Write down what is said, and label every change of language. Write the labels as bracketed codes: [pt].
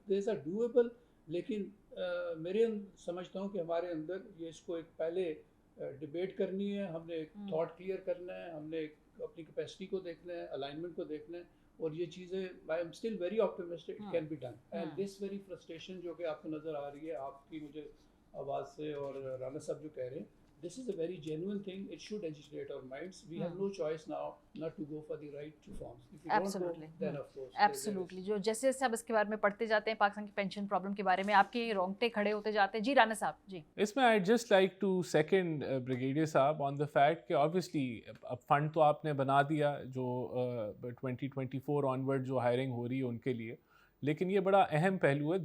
[en] these are doable, [ur] لیکن میرے سمجھتا ہوں کہ ہمارے اندر یہ اس کو ایک پہلے ڈبیٹ کرنی ہے, ہم نے ایک تھاٹ کلیئر کرنا ہے, ہم نے اپنی کیپیسٹی کو دیکھنا ہے, الائنمنٹ کو دیکھنا ہے, اور یہ چیزیں [en] I am still very optimistic it can be done. And this very frustration [ur] جو کہ آپ کو نظر آ رہی ہے آپ کی مجھے آواز سے اور رانا صاحب جو کہہ رہے ہیں, [en] this is a very genuine thing. It should agitate our minds. We have no choice now not to go for the right reforms. If we Absolutely. don't go, then of course. Absolutely. [ur] جو جیسے جیسے آپ اس کے بارے میں پڑھتے جاتے ہیں پاکستان کی پینشن پرابلم کے بارے میں آپ کے رونگٹے کھڑے ہوتے جاتے ہیں. جی رانا صاحب. جی اس میں [en] I'd just like to second [ur] brigadier صاحب [en] on the fact [ur] کہ obviously اب فنڈ تو آپ نے بنا دیا جو 2024 onward جو ہائرنگ ہو رہی ہے ان کے لیے, لیکن یہ بڑا اہم پہلو ہے.